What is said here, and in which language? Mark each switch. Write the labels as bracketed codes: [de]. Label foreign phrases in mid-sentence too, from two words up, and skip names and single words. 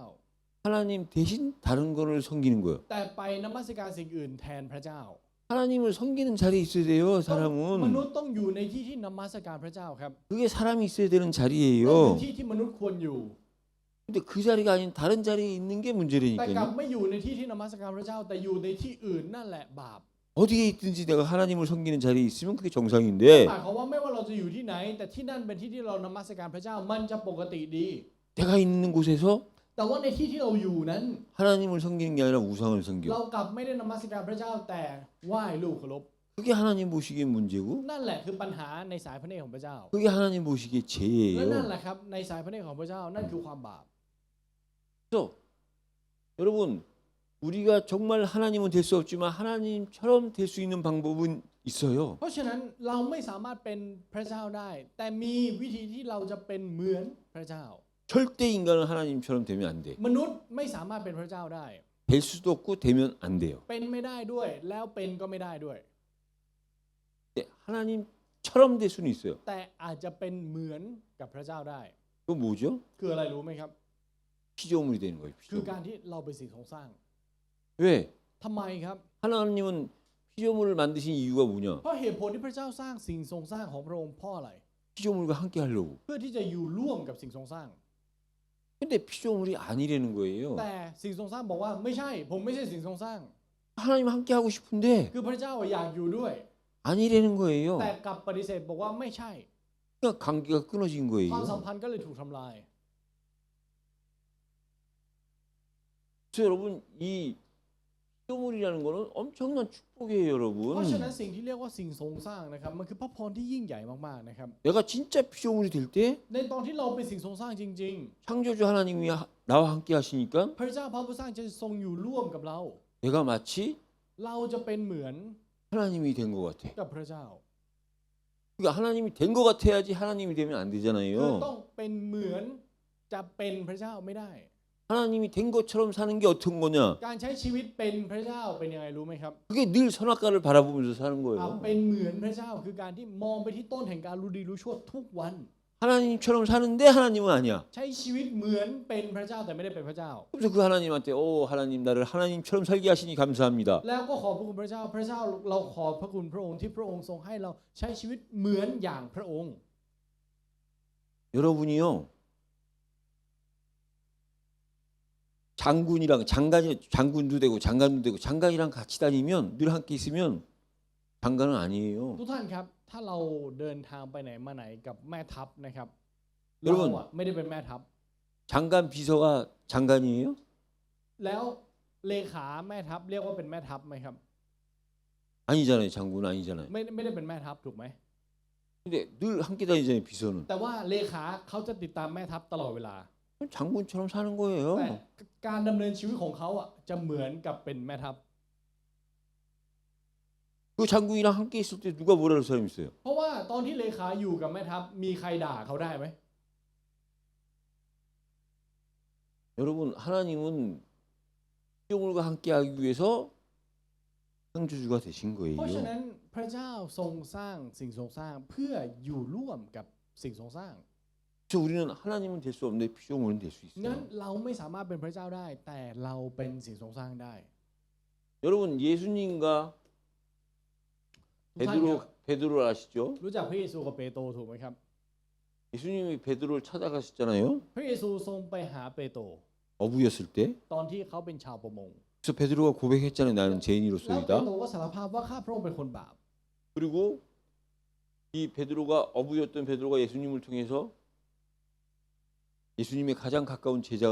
[ko] 하나님 대신 다른 거를 섬기는 거예요. [th] แต่ไปนมัสการสิ่งอื่นแทนพระเจ้า [ko] 하나님을 섬기는 자리에 있어야 돼요. [th] มนุษ [ko] 사람은 [th] ย์ต้องอยู่ในที่ที่นมัสการพระเจ้าครับ [ko] 그게 사람이 있어야 되는 [th] นั่นคือ [ko] 자리예요. [th] ที่ที่มนุษย์ควรอยู่ [ko] 근데 그 자리가 아닌 다른 자리에 있는 게 [th] แต่กลับ [ko] 문제라니까요. [th] ไม่อยู่ในที่ที่นมัสการพระเจ้า แต่อยู่ในที่อื่นนั่นแหละบาป [ko] 어디에 있든지 내가 하나님을 섬기는 자리에 있으면 그게 [th] ห [ko] 정상인데 [th] มายความว่าไม่ว่าเราจะอยู่ที่ไหน แต่ที่นั่นเป็นที่ที่เรานมัสการพระเจ้ามันจะปกติดี [ko] 내가 있는 곳에서 [th] แต่ว่าในที่ที่เราอยู่นั้น [ko] 하나님을 섬기는 게 아니라 우상을 [th] เรา [ko] 섬겨. [th] กลับไม่ได้นมัสการพระเจ้าแต่ไหว้รูปเคารพ [ko] 그게 하나님 보시기에 문제고 [th] นั่นแหละคือปัญหาในสายพระเนตรของพระเจ้า [ko] 그게 하나님 보시기에 [th] และนั่น [ko] 죄예요. [th] แหละครับในสายพระเนตรของพระเจ้านั่นคือความบาป [ko] 그래서 여러분 우리가 정말 하나님은 될 수 없지만 하나님처럼 될 수 있는 방법은 있어요. [th] เพราะฉะนั้นเราไม่สามารถเป็นพระเจ้าได้ แต่มีวิธีที่เราจะเป็นเหมือนพระเจ้า [ko] 절대 인간은 하나님처럼 되면 안 돼. [th] มนุษย์ไม่สามารถเป็นพระเจ้าได้ [ko] 될 수도 없고 되면 안 돼요. [th] เป็นไม่ได้ด้วย แล้วเป็นก็ไม่ได้ด้วย [ko] 근데 하나님처럼 될 수는 있어요. [th] แต่อาจจะเป็นเหมือนกับพระเจ้าได้ [ko] 그건 뭐죠? [th] คืออะไรรู้ไหมครับ [ko] 피조물이 되는 거예요. [th] คือ [ko] 피조물. [th] การที่เราเป็นสิ่งของสร้าง [ko] 왜? [th] ทำไมครับ [ko] 하나님은 피조물을 만드신 이유가 뭐냐? [th] เพราะเหตุผลที่พระเจ้าสร้างสิ่งทรงสร้างของพระองค์เพราะอะไร [ko] 피조물과 함께 하려고. [th] เพื่อที่จะอยู่ร่วมกับสิ่งทรงสร้าง [ko] 근데 피조물이 아니라는 거예요. [th] แต่สิ่งทรงสร้างบอกว่าไม่ใช่ ผมไม่ใช่สิ่งทรงสร้าง [ko] 하나님 함께 하고 싶은데 [th] คือพระเจ้าอยากอยู่ด้วย [ko] 아니라는 거예요. [th] แต่กลับปฏิเสธบอกว่าไม่ใช่ [ko] 그러니까 관계가 끊어진 [th] ความสัม [ko] 거예요. [th] พันธ์ก็เลยถูกทำลาย [ko] 그래서 여러분 이 피조물이라는 거는 엄청난 축복이에요, [th] เพราะฉะนั้น [ko] 여러분. [th] สิ่งที่เรียกว่าสิ่งทรงสร้างนะครับมันคือพระพรที่ยิ่งใหญ่มากๆนะครับ [ko] 내가 진짜 피조물이 될 때 [th] ในตอนที่เราเป็นสิ่งทรงสร้างจริง [ko] 창조주 하나님이 나와 함께 하시니까 [th] ๆ พระเจ้าพระผู้สร้างจะทรงอยู่ร่วมกับเรา [ko] 내가 마치 [th] เราจะเป็นเหมือน [ko] 하나님이 된 것 같아. [th] กับพระเจ้า [ko] 그러니까 하나님이 된 것 같아야지 하나님이 되면 안 [th] คือ [ko] 되잖아요. [th] ต้องเป็นเหมือนจะเป็นพระเจ้าไม่ได้ [ko] 하나님이 된 것처럼 사는 게 어떤 거냐? [th] การใช้ชีวิตเป็นพระเจ้าเป็นยังไงรู้ไหมครับ [ko] 그게 늘 선악과를 바라보면서 사는 거예요. [th] เป็นเหมือนพระเจ้าคือการที่มองไปที่ต้นแห่งการรู้ดีรู้ชั่วทุกวัน [ko] 하나님처럼 사는데 하나님은 아니야. [th] ใช้ชีวิตเหมือนเป็นพระเจ้าแต่ไม่ได้เป็นพระเจ้า [ko] 그래서 그 하나님한테 하나님 나를 하나님처럼 살게 하시니 감사합니다. [th] แล้วก็ขอบพระคุณพระเจ้าพระเจ้าเราขอบพระคุณพระองค์ที่พระองค์ทรงให้เราใช้ชีวิตเหมือนอย่างพระองค์ [ko] 여러분이요. 장군도 되고 장관도 되고 장관이랑 같이 다니면 늘 함께 있으면 장관은 아니에요. [th] ทุกท่านครับถ้าเราเดินทางไปไหนมาไหนกับแม่ทัพนะครับ เดี๋ยว เรา ก่อน อะไม่ได้เป็นแม่ทัพ [ko] 장관 비서가 장관이에요? [th] แล้วเลขาแม่ทัพเรียกว่าเป็นแม่ทัพไหมครับ [ko] 아니잖아요. 장군은 아니잖아요. [th] ไม่ได้เป็นแม่ทัพถูกไหม [ko] 근데 늘 함께 다니잖아요. 비서는. [th] แต่ว่าเลขาเขาจะติดตามแม่ทัพตลอดเวลา [ko] 장군처럼 사는 [th] แต่ [ko] 거예요. [th] การดำเนินชีวิตของเขาอะจะเหมือนกับเป็นแม่ทัพ [ko] 그 장군이랑 함께 있을 때 누가 뭐라는 사람 있어요? [th] เพราะว่าตอนที่เลขาอยู่กับแม่ทัพมีใครด่าเขาได้ไหม [ko] 여러분 하나님은 영혼과 함께하기 위해서 창조주가 되신 [th] เพราะฉะ [ko] 거예요. [th] นั้นพระเจ้าทรงสร้างสิ่งทรงสร้างเพื่ออยู่ร่วมกับสิ่งทรงสร้าง [ko] 그래서 우리는 하나님은 될 수 없는데 피조물은 될 수 [th] งั้น [ko] 있어요. [th] เราไม่สามารถเป็นพระเจ้าได้ แต่เราเป็นสิ่งทรงสร้างได้ [ko] 여러분 예수님과 [th] ทุกท่านครับ [ko] 베드로를 아시죠? [th] รู้จักพระเยซูกับเปโตรถูกไหมครับ [ko] 예수님이 베드로를 찾아가셨잖아요. [th] พระเยซูทรงไปหาเปโตร [ko] 어부였을 때. [th] ตอนที่เขาเป็นชาวประมง [ko] 그래서 베드로가 고백했잖아요. 나는 [th] แล้วเป [ko] 죄인으로서이다. [th] โตรก็สารภาพว่าข้าพระองค์เป็นคนบาป [ko] 그리고 이 베드로가 어부였던 베드로가 예수님을 통해서 예수님의 가장 가까운 제자가